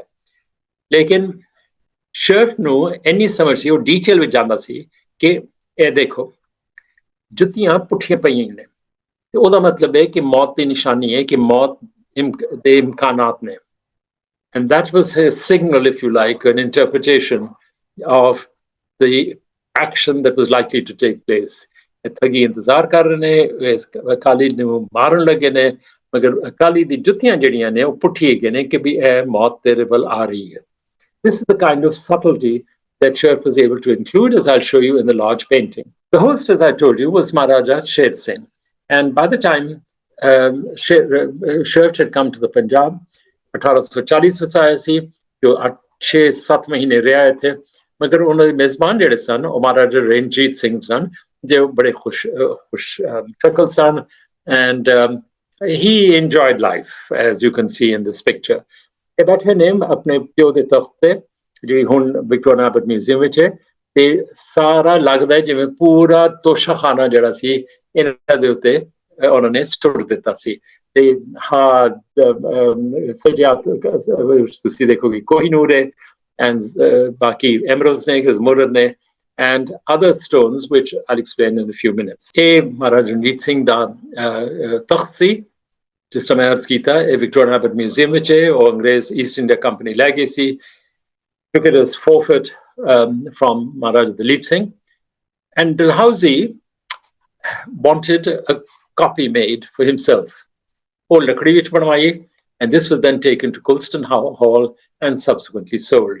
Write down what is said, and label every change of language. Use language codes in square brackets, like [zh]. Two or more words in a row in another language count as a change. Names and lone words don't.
[pa] ਲੇਕਿਨ ਸ਼ੋਇਫਟ ਨੂੰ ਇੰਨੀ ਸਮਝ ਸੀ, ਉਹ ਡੀਟੇਲ ਵਿੱਚ ਜਾਂਦਾ ਸੀ ਕਿ ਇਹ ਦੇਖੋ ਜੁੱਤੀਆਂ ਪੁੱਠੀਆਂ ਪਈਆਂ ਨੇ, ਤੇ ਉਹਦਾ ਮਤਲਬ ਹੈ ਕਿ ਮੌਤ ਦੀ ਨਿਸ਼ਾਨੀ ਹੈ ਕਿ ਮੌਤ ਦੇ ਇਮਕਾਨਾਤ ਨੇ। [en] And that was his signal, if you like, an interpretation of the action that was likely to take place. [pa] ਠੱਗੀ ਇੰਤਜ਼ਾਰ ਕਰ ਰਹੇ ਨੇ, ਅਕਾਲੀ ਨੂੰ ਮਾਰਨ ਲੱਗੇ ਨੇ, ਮਗਰ ਅਕਾਲੀ ਦੀ ਜੁੱਤੀਆਂ ਜਿਹੜੀਆਂ ਨੇ ਉਹ ਪੁੱਠੀ ਹੈਗੇ ਨੇ ਕਿ ਵੀ ਇਹ ਮੌਤ ਤੇਰੇ ਵੱਲ ਆ ਰਹੀ ਹੈ. [en] This is the kind of subtlety that Schoefft was able to include, as I'll show you in the large painting. The host, as I told you, was Maharaja Sher Singh. And by the time Schoefft had come to the Punjab, [pa] 1840 ਵਿੱਚ ਆਇਆ ਸੀ, ਜੋ 6-7 ਮਹੀਨੇ ਰਿਹਾ ਇੱਥੇ, ਮਗਰ ਉਹਨਾਂ ਦੇ ਮੇਜ਼ਬਾਨ ਜਿਹੜੇ ਸਨ ਉਹ ਮਹਾਰਾਜਾ ਰਣਜੀਤ ਸਿੰਘ ਸਨ, ਜੋ ਬੜੇ ਖੁਸ਼ ਸ਼ਕਲ ਸਨ, [en] and he enjoyed life, as you can see in this picture. [pa] ਇਹ ਬੈਠੇ ਨੇ ਆਪਣੇ ਪਿਓ ਦੇ ਤਖਤ ਤੇ, ਜਿਹੜੀ ਹੁਣ ਵਿਕਟੋਰੀਆ ਆਬਦ ਮਿਊਜ਼ੀਅਮ ਵਿੱਚ ਹੈ, ਤੇ ਸਾਰਾ ਲੱਗਦਾ ਜਿਵੇਂ ਪੂਰਾ ਤੋਸ਼ਾਖਾਨਾ ਜਿਹੜਾ ਸੀ ਇਹਨਾਂ ਦੇ ਉੱਤੇ ਉਹਨਾਂ ਨੇ ਸੁੱਟ ਦਿੱਤਾ ਸੀ। ਤੇ ਹਾਂ ਸਜਿਆ ਤੁਸੀਂ ਦੇਖੋਗੇ ਕੋਹੀਨੂਰ ਹੈ, and ਬਾਕੀ emeralds ਨੇ, ਜ਼ਮਰਦ ਨੇ, [en] and other stones which I'll explain in a few minutes. [pa] ਇਹ ਮਹਾਰਾਜਾ ਰਣਜੀਤ ਸਿੰਘ ਦਾ ਤਖਤ ਸੀ, ਜਿਸ ਤਰ੍ਹਾਂ ਮੈਂ ਅਰਜ਼ ਕੀਤਾ, ਇਹ ਵਿਕਟੋਰੀਆ ਆਬਦ ਮਿਊਜ਼ੀਅਮ ਵਿੱਚ ਹੈ, ਉਹ ਅੰਗਰੇਜ਼ ਈਸਟ ਇੰਡੀਆ ਕੰਪਨੀ ਲੈ ਗਈ ਸੀ, [en] took it as forfeit from Maharaja Duleep Singh. And Dalhousie wanted a copy made for himself. Oh, [pa] ਲੱਕੜੀ ਵਿੱਚ ਬਣਵਾਈ, [en] and this was then taken to Colston Hall and subsequently sold.